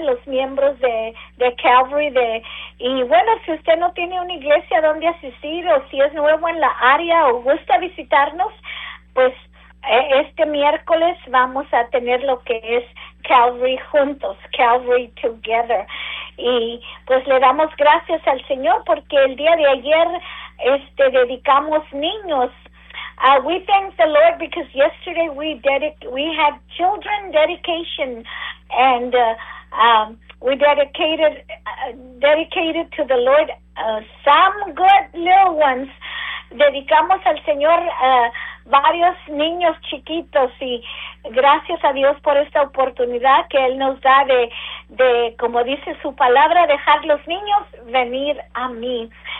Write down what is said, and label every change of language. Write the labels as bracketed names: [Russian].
[Spanish] Los miembros de Calvary. Y bueno, si usted no tiene una iglesia donde asistir o si es nuevo en la área o gusta visitarnos, pues este miércoles vamos a tener lo que es Calvary Juntos, Calvary Together. Y pues le damos gracias al Señor porque el día de ayer dedicamos niños. [English] We thank the Lord because yesterday we had children dedication, and we dedicated to the Lord some good little ones. [Spanish] Dedicamos al Señor varios niños chiquitos, y gracias a Dios por esta oportunidad que Él nos da de como dice su palabra, dejar los niños venir a mí.